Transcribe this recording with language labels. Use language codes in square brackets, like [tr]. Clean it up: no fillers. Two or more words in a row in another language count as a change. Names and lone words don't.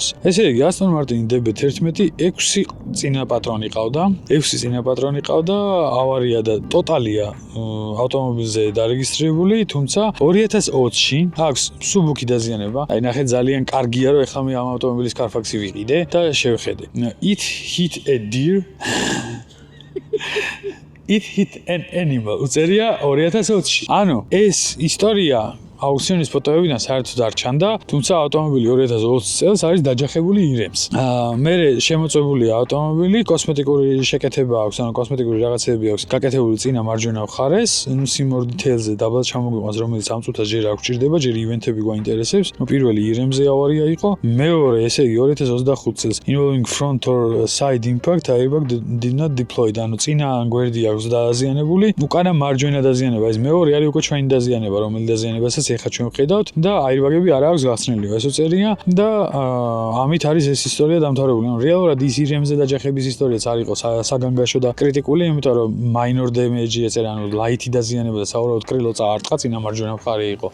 [ka] ესე იგი Aston Martin DB11 6 წინა პატრონი ყავდა, 6 წინა პატრონი ყავდა, ავარია და ტოტალია ავტომობილზე დარეგისტრირებული, თუმცა 2020-ში აქვს მსუბუქი დაზიანება. აი ნახეთ ძალიან კარგია რომ ეხლა მე ამ ავტომობილის Carfax-ი ვიყიდე და შევხედე. [en] It hit a deer. It hit an animal. [ka] უწერია 2020-ში. ანუ ეს ისტორია აუქციონის ფოტოებიდან საერთოდ არ ჩანდა, თუმცა ავტომობილი 2020 წელს არის დაჯახებული ირემს. მე შემოწმებულია ავტომობილი, კოსმეტიკური შეკეთება აქვს, ანუ კოსმეტიკური რაღაცები აქვს გაკეთებული წინა მარჯვენა მხარეს, სიმორ დეტეილზე დაბალ ჩამოგვიყვანს, რომელიც ამ წუთას ჯერ არ გვჭირდება, ჯერ ივენთები გვაინტერესებს. პირველი ირემზე ავარია იყო, მეორე, ესე იგი 2025 წელს [en] involving front or side impact airbag did not deployed, [ka] ანუ წინა გვერდი აქვს დაზიანებული, უკანა მარჯვენა დაზიანება, ეს მეორე არის უკვე ჩვენი დაზიანება, რომელიც დაზიანებასაც ეხა ჩვენ ვხედავთ და აირბაგები არ აქვს გახსნილი, ესო წერია და ამით არის ეს ისტორია დამთავრებული. ანუ რეალურად ის ირემზე დაჯახების ისტორიაც არ იყო საგანგაშო და კრიტიკული, იმიტომ რომ [en] minor damage [ka] ეწერა, ანუ ლაითი დაზიანება და საავაროდ კრილოწა არტყა, წინა მარჯვენა მხარე იყო.